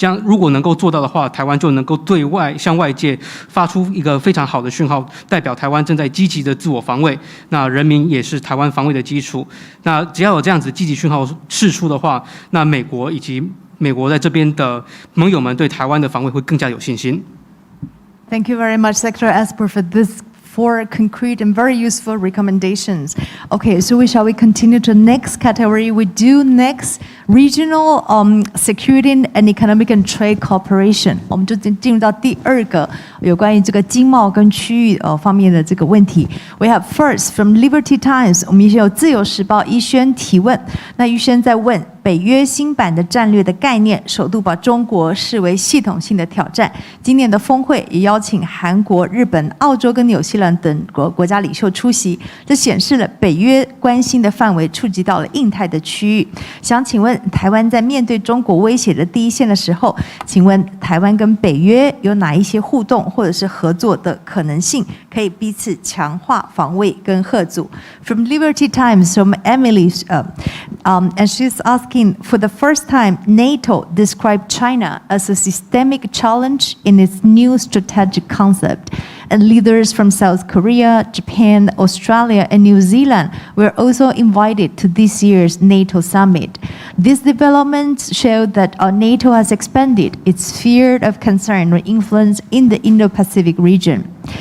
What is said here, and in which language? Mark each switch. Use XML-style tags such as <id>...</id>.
<zh>如果能够做到的话，台湾就能够对外向外界发出一个非常好的讯号，代表台湾正在积极的自我防卫。那人民也是台湾防卫的基础。那只要有这样子积极讯号释出的话，那美国以及美国在这边的盟友们对台湾的防卫会更加有信心。</zh> <en>Thank you very much, Secretary Esper, for this 4 concrete and very useful recommendations. Okay, so shall we continue to the next category? We do next regional security and economic and trade cooperation.</en> <zh>我们就进入到第2个有关于这个经贸跟区域方面的这个问题。</zh> <en>We have first from Liberty Times，</en> <zh>我们也有自由时报一轩提问。那一轩在问，北约新版的战略的概念，首度把中国视为系统性的挑战。今年的峰会也邀请韩国、日本、澳洲跟纽西兰等国家领袖出席，这显示了北约关心的范围触及到了印太的区域。想请问，台湾在面对中国威胁的第一线的时候，请问台湾跟北约有哪一些互动或者是合作的可能性，可以彼此强化防卫跟吓阻 ？</zh> <en>From Liberty Times, from Emily, and she's asking, for the first time, NATO described China as a systemic challenge in its new strategic concept. And leaders from South Korea, Japan, Australia, and New Zealand were also invited to this year's NATO summit. These developments show that NATO has expanded its sphere of concern or influence in the Indo-Pacific region.</en>